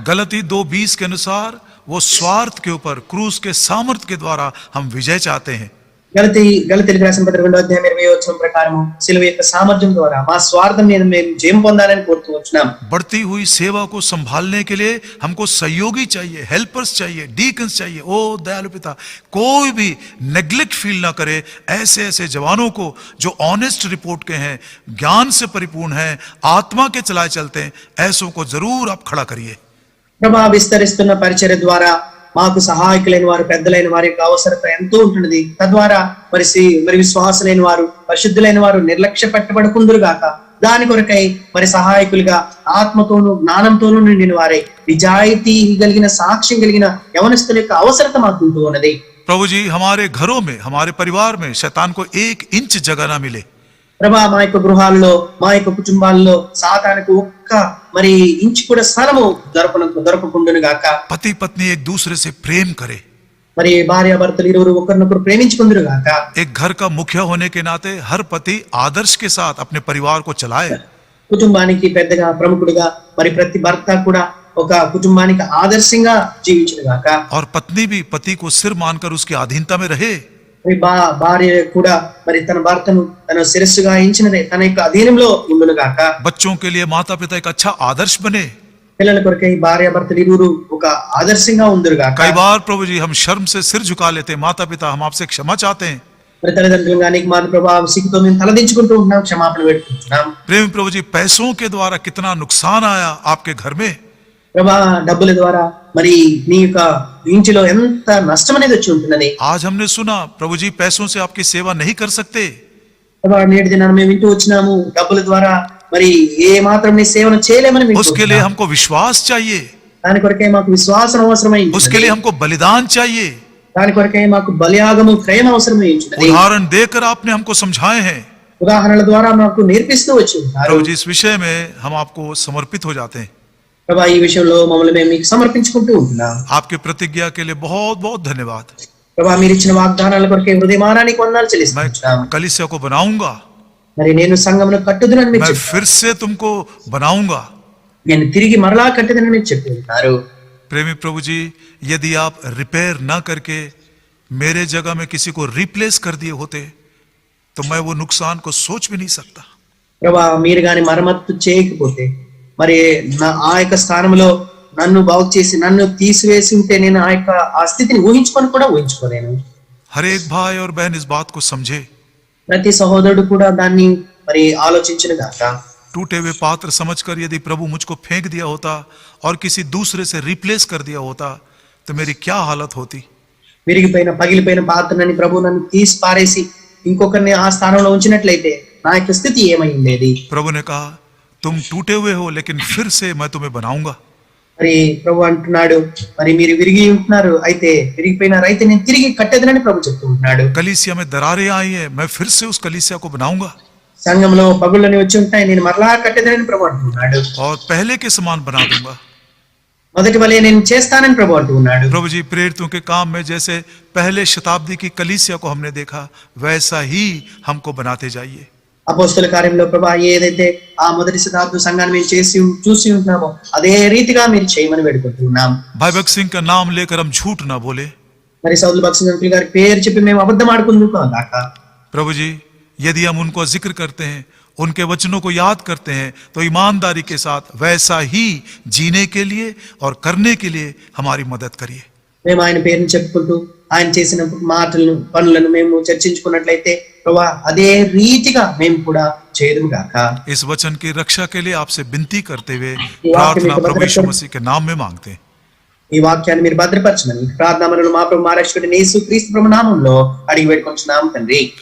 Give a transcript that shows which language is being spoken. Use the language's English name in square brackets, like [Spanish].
[Hindi] गलती 2:20 के अनुसार वो स्वार्थ के ऊपर क्रूस के सामर्थ्य के द्वारा हम विजय चाहते हैं. [Telugu] గలతీయులకు రాసిన పత్రిక 2:20 ప్రకారం సిలువ యొక్క సామర్థ్యం ద్వారా మా స్వార్థం మీద మేము జయం పొందాలని కోరుతూ ఉంటున్నాం. [Hindi] बढ़ती हुई सेवा को संभालने के लिए हमको सहयोगी चाहिए, हेल्पर्स चाहिए, डीकन्स चाहिए. ओ दयालु पिता, कोई भी नेग्लेक्ट फील ना करे. ऐसे जवानों को जो ऑनेस्ट रिपोर्ट के हैं, ज्ञान से परिपूर्ण हैं, आत्मा के चलाए चलते हैं, ऐसों को जरूर आप खड़ा करिए. [Telugu] ప్రభా, విస్తరిస్తున్న పరిచర్య ద్వారా మాకు సహాయకులైన వారు, పెద్దలైన వారి యొక్క అవసరత ఎంతో ఉంటున్నది. తద్వారా మరి విశ్వాసులైన వారు, పరిశుద్ధులైన వారు నిర్లక్ష్య పెట్టబడకుందురు గాక. దాని కొరకై మరి సహాయకులుగా ఆత్మతోనూ జ్ఞానంతోనూ నిండిన వారే నిజాయితీ కలిగిన సాక్ష్యం కలిగిన యవనస్తుల యొక్క అవసరత మాకు ఉంటూ ఉన్నది. [Hindi] प्रभु जी, हमारे घरों में, हमारे परिवार में शैतान को 1 इंच जगह ना मिले. [Telugu] ప్రభా, మా యొక్క గృహాల్లో, మా యొక్క కుటుంబాల్లో సాతానుకు ఒక్క మరి ఇంచు కూడా స్థలము దొరకకుండును గాక. [Hindi] पति पत्नी एक दूसरे से प्रेम करे. [Telugu] మరి భార్యాభర్తలు ఇరువురు ఒకరినొకరు ప్రేమించుకుందురు గాక. [Hindi] एक घर का मुखिया होने के नाते हर पति आदर्श के साथ अपने परिवार को चलाए. [Telugu] కుటుంబానికి పెద్దగా ప్రముఖుడిగా మరి ప్రతి భర్త కూడా ఒక కుటుంబానికి ఆదర్శంగా జీవించును గాక. [Hindi] और पत्नी भी पति को सिर मानकर उसकी अधीनता में रहे. [Telugu] మరి భార్య కూడా మరి తన భర్తను తన శిరస్సుగా ఎంచినదే తన యొక్క అధీనంలో ఉండును గాక. [Hindi] बच्चों के लिए माता पिता एक अच्छा आदर्श बने. [Telugu] పిల్లల కొరకై భార్యాభర్తలు ఇరువురు ఒక ఆదర్శంగా ఉందురు గాక. [Hindi] कई बार प्रभु जी हम शर्म से सिर झुका लेते हैं. माता पिता, हम आपसे क्षमा चाहते हैं. [Telugu] మరి తల్లిదండ్రులు గానీ మాత ప్రభావం సిగ్గుతో మేము తలదించుకుంటూ ఉంటున్నాం, క్షమాపణ వేడుకుంటున్నాం. [Hindi] प्रेम प्रभु जी, पैसों के द्वारा कितना नुकसान आया आपके घर में. [Telugu] ప్రభా, డబ్బుల ద్వారా మరి నీ యొక్క ఇంటిలో ఎంత నష్టం అనేది వచ్చి ఉంటున్నది. [Hindi] आज हमने सुना प्रभु जी पैसों से आपकी सेवा नहीं कर सकते. [Telugu] ప్రభా నేటి దినాన్ని మేము వింటూ వచ్చినాము, డబ్బుల ద్వారా మరి ఏ మాత్రం నీ సేవను చేయలేమని వింటూ [Hindi] उसके लिए [Telugu] వచ్చినాము. [Hindi] हमको विश्वास चाहिए, [Telugu] దాని కొరకే మాకు విశ్వాసం అవసరమైంది. [Hindi] उसके लिए हमको बलिदान चाहिए। [Telugu] దాని కొరకే మాకు బలియాగము క్రయం అవసరమైంది. [Hindi] उदाहरण देकर आपने हमको समझाए हैं [Telugu] ఉదాహరణల ద్వారా మాకు నేర్పిస్తూ వచ్చి ఉన్నారు. [Hindi] प्रभु जी। इस विषय में हम आपको समर्पित हो जाते हैं। [Telugu] ప్రభా ఈ విషయంలో మమ్మల్ని మేము మీకు సమర్పించుకుంటూ ఉంటున్నాం. [Hindi] आपके प्रतिज्ञा के लिए बहुत बहुत धन्यवाद। [Telugu] ప్రభా మీరు ఇచ్చిన వాగ్దానాల కొరకే హృదయమానానికి వందనాలు చెల్లిస్తున్నాం. [Hindi] मैं कलीसिया को बनाऊंगा, [Telugu] మరి నేను సంఘమును కట్టుదునని మీరు [Hindi] मैं [Telugu] చెప్పారు. [Hindi] फिर से तुमको बनाऊंगा। [Telugu] నేను తిరిగి మరలా కట్టుదనని మీరు చెప్తున్నారు. [Hindi] प्रेमी प्रभु जी, यदि आप रिपेयर ना करके मेरे जगह में किसी को रिप्लेस कर दिए होते तो मैं वो नुकसान को सोच भी नहीं सकता। [Telugu] ప్రభా మీరు గాని మరమ్మత్తు చేయకపోతే మరి ఆ యొక్క స్థానంలో నన్ను బాగు చేసి నన్ను తీసివేసి ఉంటే నేను ఆ స్థితిని ఊహించుకొని కూడా ఊహించుకోలేను. [Hindi] हर एक भाई और बहन इस बात को समझे। [Telugu] ప్రతి సహోదరుడు కూడా దాన్ని మరి ఆలోచించిన గాక. [Hindi] टूटे हुए पात्र समझकर यदि प्रभु मुझको फेंक दिया होता और किसी दूसरे से रिप्लेस कर दिया होता तो मेरी क्या हालत होती। [Telugu] విరిగిపోయిన పగిలిపోయిన పాత్రని ప్రభు నన్ను తీసి పారేసి ఇంకొకరిని ఆ స్థానంలో ఉంచినట్లయితే నా యొక్క స్థితి ఏమై ఉండేది. [Hindi] प्रभु ने कहा तुम टूटे हुए हो लेकिन फिर से मैं तुम्हें बनाऊंगा। [Telugu] మరి ప్రభు అంటున్నాడు, మరి మీరు విరిగి ఉంటున్నారు, అయితే విరిగిపోయినారు, అయితే నేను తిరిగి కట్టేదనని ప్రభు చెప్తూ ఉంటున్నాడు. [Hindi] कलीसिया में दरारें आई है, मैं फिर से उस कलीसिया को बनाऊंगा [Telugu] సంఘంలో పగుళ్ళని వచ్చి ఉంటాయి, నేను మరలా కట్టేదనని ప్రభు అంటున్నాడు. [Hindi] और पहले के समान बना दूंगा। [Telugu] మొదటి వలె నేను చేస్తానని ప్రభు అంటూ ఉన్నాడు. [Hindi] प्रभु जी, प्रेरितों के काम में जैसे पहले शताब्दी की कलीसिया को हमने देखा वैसा ही हमको बनाते जाइए। [Telugu] అపోస్తల కార్యంలో ప్రభా ఏదైతే ఆ మొదటి శతాబ్ద సంఘాన్ని మేము చూసి ఉంటున్నామో అదే రీతిగా మీరు చేయమని వేడుకుంటున్నాం. [Hindi] भाई भगत सिंह का नाम लेकर हम झूठ ना बोले। [Telugu] మరి సౌదుల భక్సింగ్ అంకుల్ గారి పేరు చెప్పి మేము అబద్ధం ఆడుకుంటున్నాం కాక. [Hindi] प्रभु जी, यदि हम उनको जिक्र करते हैं, उनके वचनों को याद करते हैं तो ईमानदारी के साथ वैसा ही जीने के लिए और करने के लिए हमारी मदद करिए। [Telugu] మేము ఆయన పేరుని చెప్పుకుంటూ ఆయన చేసిన మాటలను పనులను మేము చర్చించుకున్నట్లయితే ప్రభా అదే రీతిగా మేము కూడా చేయదుము గాక. [Hindi] इस वचन की रक्षा के लिए आपसे विनती करते हुए प्रार्थना प्रभु यीशु मसीह के नाम में मांगते हैं। [Telugu] ఈ వాక్యాన్ని మీరు భద్రపరచమని ప్రార్థనలను మా ప్రభు మా రక్షకుడైన యేసుక్రీస్తు ప్రభు నామములో అడిగి వేడుకొంచున్నాం తండ్రి.